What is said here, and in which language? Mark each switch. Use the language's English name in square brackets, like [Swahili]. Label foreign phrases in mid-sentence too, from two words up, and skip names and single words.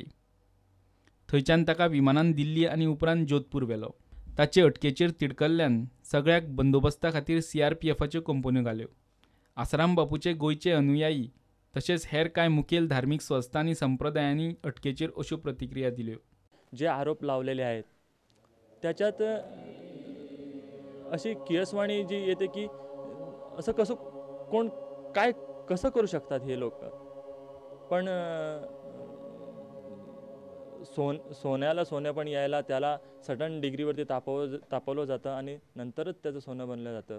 [Konkani] थंयच्यान ताका विमानान दिल्ली आनी उपरांत जोधपूर व्हेलो. ताचे अटकेचेर तिडकल्ल्यान सगळ्याक बंदोबस्ता खातीर CRPFच्यो कंपन्यो घाल्यो. आसाराम बापूचे गोंयचे अनुयायी तशेंच हेर कांय मुखेल धार्मीक संस्था आनी संप्रदायांनी अटकेचेर अश्यो प्रतिक्रिया दिल्यो. [Marathi] जे आरोप लावलेले आहेत त्याच्यात अशी किळसवाणी जी येते की असं कसं कोण काय कसं करू शकतात हे लोक. पण सोन्याला सोनं पण यायला त्याला सर्टन डिग्रीवरती तापवलं जातं आणि नंतरच त्याचं सोनं बनलं जातं.